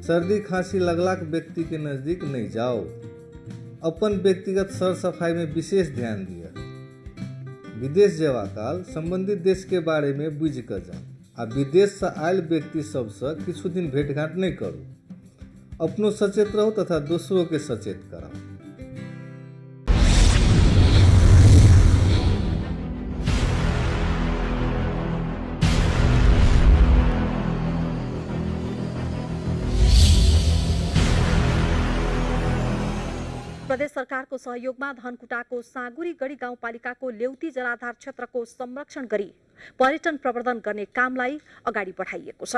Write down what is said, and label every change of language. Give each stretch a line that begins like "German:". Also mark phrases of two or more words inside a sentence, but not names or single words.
Maithili: सर्दी खांसी लगलाक व्यक्ति के नजदीक नहीं जाओ। अपन व्यक्तिगत सर सफाई में विशेष ध्यान दिया। विदेश जेवा काल संबंधित देश के बारे में बुझि कऽ जाओ आ विदेश से आयल व्यक्ति सबसँ किछु दिन भेंटघाट नहीं करू। अपनो सचेत रहू तथा दोसरों के सचेत कराओ।
Nepali: प्रदेश सरकारको सहयोगमा धनकुटाको साँगुरी गढी गाउँपालिकाको लेउती जलाधार क्षेत्रको संरक्षण गरी पर्यटन प्रवर्धन गर्ने कामलाई अगाडि बढाइएको छ।